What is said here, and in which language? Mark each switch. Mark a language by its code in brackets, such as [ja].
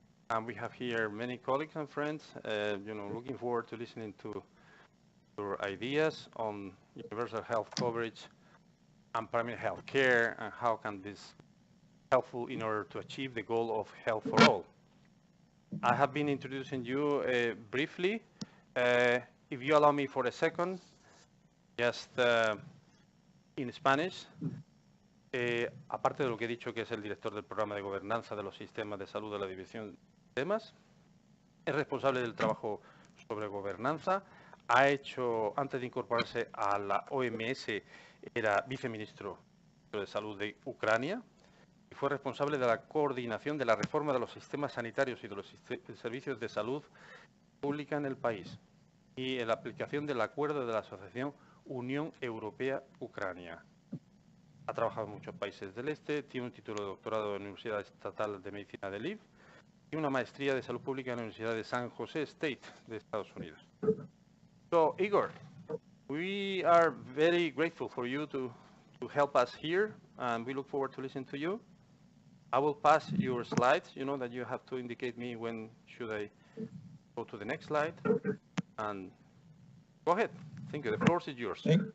[en] And we have here many colleagues and friends, looking forward to listening to your ideas on universal health coverage and primary health care, and how can this be helpful in order to achieve the goal of health for all. I have been introducing you briefly. If you allow me for a second, just in Spanish. [es] Aparte de lo que he dicho, que es el director del programa de gobernanza de los sistemas de salud de la División de Sistemas, es responsable del trabajo sobre gobernanza. Ha hecho, antes de incorporarse a la OMS, era viceministro de Salud de Ucrania y fue responsable de la coordinación de la reforma de los sistemas sanitarios y de los servicios de salud pública en el país y en la aplicación del acuerdo de la Asociación Unión Europea-Ucrania. Ha trabajado en muchos países del este, tiene un título de doctorado en la Universidad Estatal de Medicina de Lviv y una maestría de Salud Pública en la Universidad de San Jose State de Estados Unidos. [en] So, Igor, we are very grateful for you to help us here, and we look forward to listening to you. I will pass your slides. You know that you have to indicate me when should I go to the next slide. And go ahead. Thank you. The floor is yours.